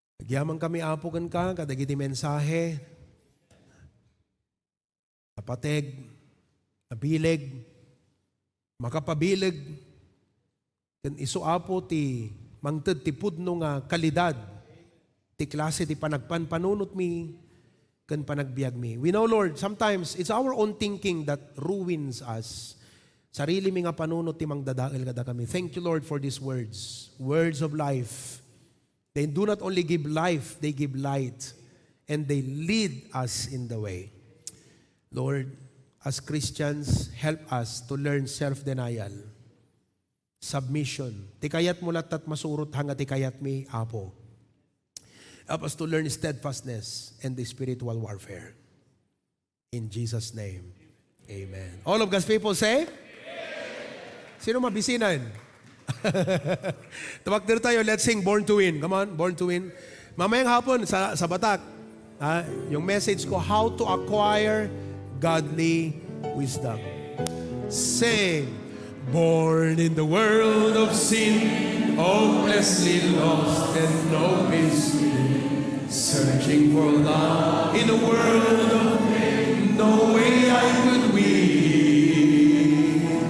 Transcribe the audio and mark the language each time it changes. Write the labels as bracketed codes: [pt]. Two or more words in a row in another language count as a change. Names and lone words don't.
[ilo] Agyaman kami apugan ka, kadagiti mensahe, napateg, nabileg, makapabileg, kan iso apo ti mangted ti pudno nga kalidad, ti klase ti panagpanpanunot mi, kan panagbiag mi. [en] We know, Lord, sometimes it's our own thinking that ruins us. [ilo] Sarili mi nga panunot ti mangdadael kada kami. [en] Thank you, Lord, for these words. Words of life. They do not only give life, they give light. And they lead us in the way. Lord, as Christians, help us to learn self-denial, submission. [ilo] Tikayat mo latat masurot hanga tikayat mi, Apo. [en] Help us to learn steadfastness and the spiritual warfare. In Jesus' name, amen. All of God's people say? [ilo] Sino mabisinan? [tl] Tawag tayo, [en] let's sing Born to Win. Come on, Born to Win. [tl] Mamayang hapon sa Batak, yung message ko, [en] how to acquire godly wisdom. Sing, born in the world of sin, hopelessly lost and no peace within, searching for love in a world of pain, no way I could win.